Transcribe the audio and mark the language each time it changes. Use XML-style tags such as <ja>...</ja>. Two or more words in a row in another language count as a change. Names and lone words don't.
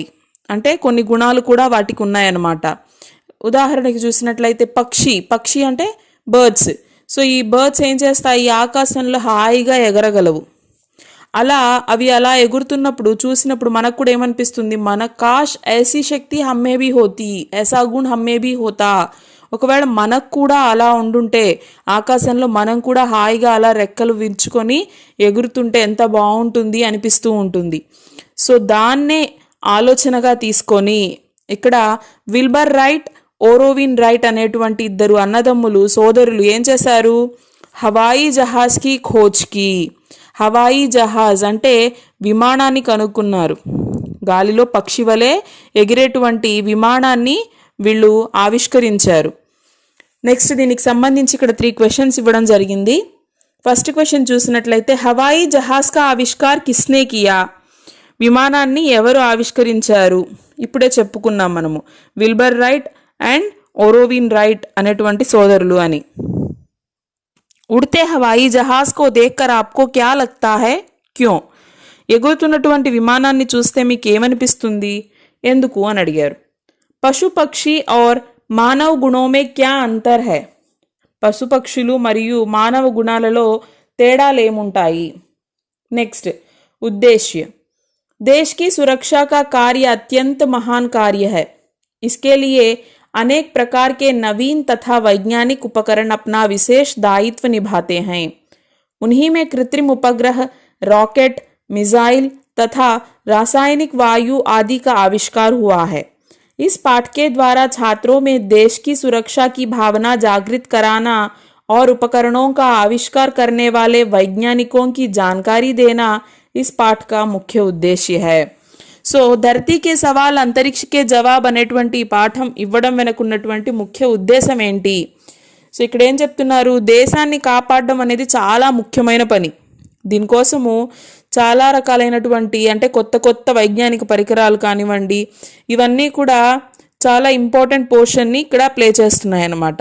<te>అంటే కొన్ని గుణాలు కూడా వాటికి ఉన్నాయన్నమాట. ఉదాహరణకి చూసినట్లయితే పక్షి అంటే బర్డ్స్. సో ఈ బర్డ్స్ ఏం చేస్తాయి? ఆకాశంలో హాయిగా ఎగరగలవు. అవి అలా ఎగురుతున్నప్పుడు చూసినప్పుడు మనకు కూడా ఏమనిపిస్తుంది?</te> <hi>मन काश ऐसी शक्ति हममें भी होती, ऐसा गुण हममें भी होता.</hi> <te>ఒకవేళ మనకు కూడా అలా ఉండుంటే, ఆకాశంలో మనం కూడా హాయిగా అలా రెక్కలు విరుచుకొని ఎగురుతుంటే ఎంత బాగుంటుంది అనిపిస్తూ ఉంటుంది. సో దాన్నే ఆలోచనగా తీసుకొని ఇక్కడ విల్బర్ రైట్, ఓరోవిన్ రైట్ అనేటువంటి ఇద్దరు అన్నదమ్ములు, సోదరులు ఏం చేశారు?</te> <hi>हवाई जहाज़ की खोज की. हवाई जहाज़</hi> <te>అంటే విమానాన్ని కనుక్కున్నారు. గాలిలో పక్షి వలె ఎగిరేటువంటి విమానాన్ని వీళ్ళు ఆవిష్కరించారు. నెక్స్ట్ దీనికి సంబంధించి ఇక్కడ 3 క్వశ్చన్స్ ఇవ్వడం జరిగింది. ఫస్ట్ క్వశ్చన్ చూసినట్లయితే</te> <hi>हवाई जहाज़ का आविष्कार किसने किया?</hi> <te>విమానాన్ని ఎవరు ఆవిష్కరించారు? ఇప్పుడే చెప్పుకున్నాం మనము, విల్బర్ రైట్ అండ్ ఓరోవిన్ రైట్ అనేటువంటి సోదరులు అని.</te> <hi>उड़ते हवाई जहाज को देखकर आपको क्या लगता है? क्यों?</hi> <te>ఎగురుతున్నటువంటి విమానాన్ని చూస్తే మీకు ఏమనిపిస్తుంది? ఎందుకు అని అడిగారు.</te> <hi>पशु पक्षी और मानव गुणों में क्या अंतर है?</hi> <te>పశుపక్షులు మరియు మానవ గుణాలలో తేడాలేముంటాయి?</te> <hi>నెక్స్ట్ उद्देश्य. देश की सुरक्षा का कार्य अत्यंत महान कार्य है. इसके लिए अनेक प्रकार के नवीन तथा वैज्ञानिक उपकरण अपना विशेष दायित्व निभाते हैं. उन्हीं में कृत्रिम उपग्रह, रॉकेट, मिसाइल तथा रासायनिक वायु आदि का आविष्कार हुआ है. इस पाठ के द्वारा छात्रों में देश की सुरक्षा की भावना जागृत कराना और उपकरणों का आविष्कार करने वाले वैज्ञानिकों की जानकारी देना इस पाठ का मुख्य उद्देश्य है.</hi> <te>సో ధర్తీ కే సవాల్ అంతరిక్ష కే జవాబ్ అనేటువంటి పాఠం ఇవ్వడం వెనుకున్నటువంటి ముఖ్య ఉద్దేశం ఏంటి? సో ఇక్కడ ఏం చెప్తున్నారు? దేశాన్ని కాపాడడం అనేది చాలా ముఖ్యమైన పని. దీనికోసము చాలా రకాలైనటువంటి అంటే కొత్త వైజ్ఞానిక పరికరాలు కానివ్వండి, ఇవన్నీ కూడా చాలా</te> <en>important portion</en> <te>ఇక్కడ ప్లే చేస్తున్నాయి అన్నమాట.</te>